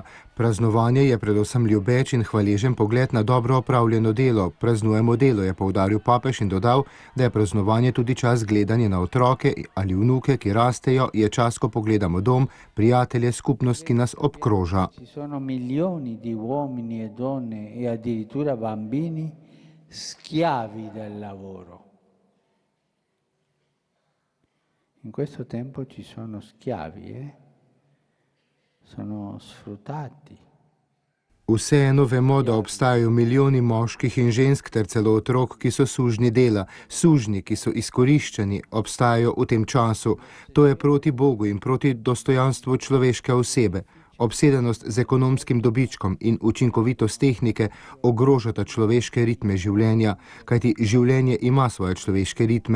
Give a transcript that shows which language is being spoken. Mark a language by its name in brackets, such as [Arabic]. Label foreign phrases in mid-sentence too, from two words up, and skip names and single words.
[Slovenian] Praznovanje je predvsem ljubeč in hvaležen pogled na dobro opravljeno delo. Praznujemo delo, je poudaril papež in dodal, da je praznovanje tudi čas gledanja na otroke ali vnuke, ki rastejo, je čas, ko pogledamo dom, prijatelje, skupnost, ki nas obkroža. [Italian] Schiavi del lavoro. In questo tempo ci sono schiavi, sono sfruttati. [Slovenian] Vseeno vemo, da obstajajo milijoni moških in žensk ter celo otrok, ki so sužnji dela, sužnji, ki so izkoriščeni, obstajajo v tem času. To je proti Bogu in proti dostojanstvu človeške osebe. Obsedenost z ekonomskim dobičkom in učinkovitost tehnike ogrožata človeške ritme življenja, kajti življenje ima svoje človeške ritme.